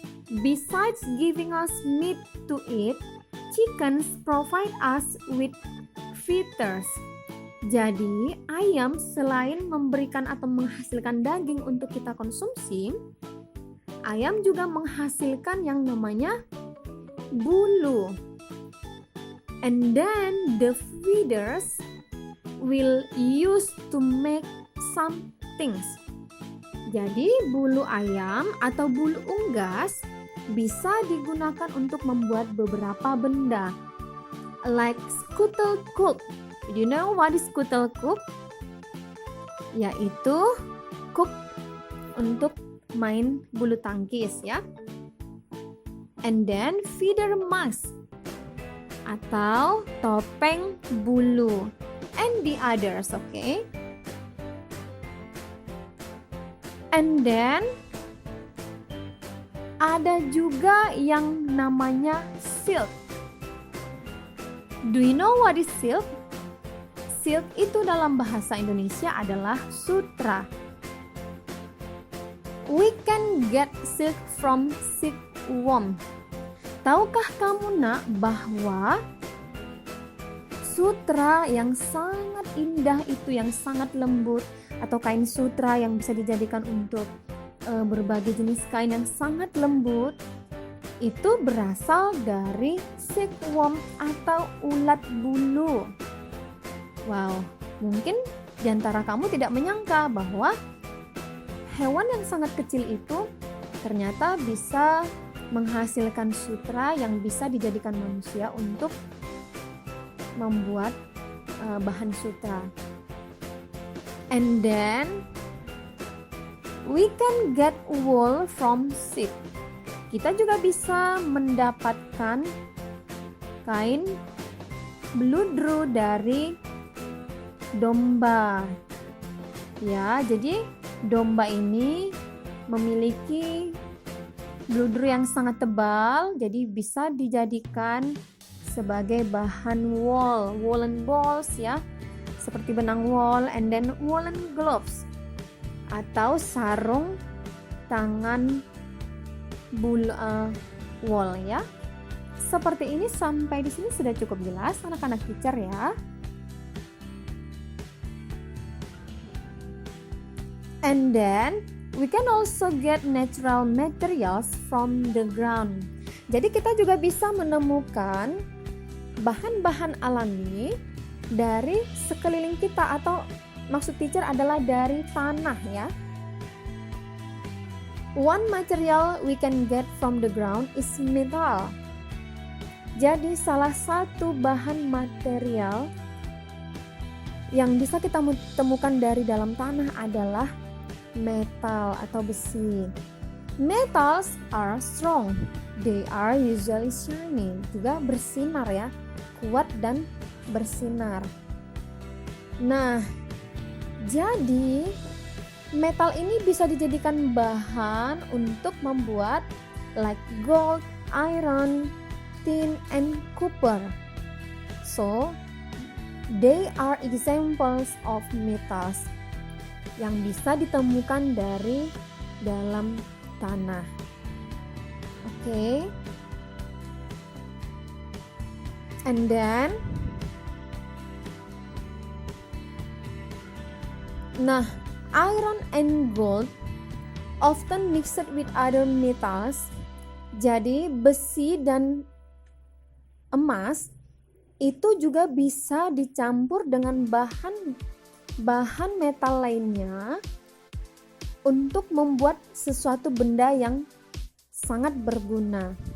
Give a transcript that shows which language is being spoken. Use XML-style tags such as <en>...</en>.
<en>Besides giving us meat to eat, chickens provide us with feathers.</en> <id>Jadi, ayam selain memberikan atau menghasilkan daging untuk kita konsumsi, ayam juga menghasilkan yang namanya bulu.</id> <en>And then the feathers will use to make some things.</en> <id>Jadi bulu ayam atau bulu unggas bisa digunakan untuk membuat beberapa benda.</id> <en>Like scuttlecock. Do you know what is scuttlecock?</en> <id>Yaitu cook untuk main bulu tangkis ya.</id> <en>And then feather mask</en> <id>atau topeng bulu.</id> <en>And the others, okay? And then</en> <id>ada juga yang namanya silk.</id> <en>Do you know what is silk?</en> <id>Silk itu dalam bahasa Indonesia adalah sutra.</id> <en>We can get silk from silkworm.</en> <id>Tahukah kamu nak bahwa sutra yang sangat indah itu, yang sangat lembut, atau kain sutra yang bisa dijadikan untuk berbagai jenis kain yang sangat lembut, itu berasal dari silkworm atau ulat bulu. Wow, mungkin di antara kamu tidak menyangka bahwa hewan yang sangat kecil itu ternyata bisa menghasilkan sutra yang bisa dijadikan manusia untuk membuat bahan sutra.</id> <en>And then we can get wool from sheep.</en> <id>Kita juga bisa mendapatkan kain bludru dari domba. Ya, jadi domba ini memiliki bludru yang sangat tebal, jadi bisa dijadikan sebagai bahan wool,</id> <en>woolen balls</en> <id>ya, seperti benang wool,</id> <en>and then woolen gloves</en> <id>atau sarung tangan wool ya. Seperti ini. Sampai di sini sudah cukup jelas anak-anak teacher ya.</id> <en>And then we can also get natural materials from the ground.</en> <id>Jadi kita juga bisa menemukan bahan-bahan alami dari sekeliling kita, atau maksud teacher adalah dari tanah ya.</id> <en>One material we can get from the ground is metal.</en> <id>Jadi salah satu bahan material yang bisa kita temukan dari dalam tanah adalah metal atau besi.</id> <en>Metals are strong. They are usually shiny.</en> <id>Juga bersinar ya, kuat dan bersinar. Nah, jadi metal ini bisa dijadikan bahan untuk membuat</id> <en>like gold, iron, tin, and copper. So, they are examples of metals</en> <id>yang bisa ditemukan dari dalam tanah.</id> <en>Okay. And then iron and gold often mixed with other metals.</en> <id>Jadi besi dan emas itu juga bisa dicampur dengan bahan metal lainnya untuk membuat sesuatu benda yang sangat berguna.</id>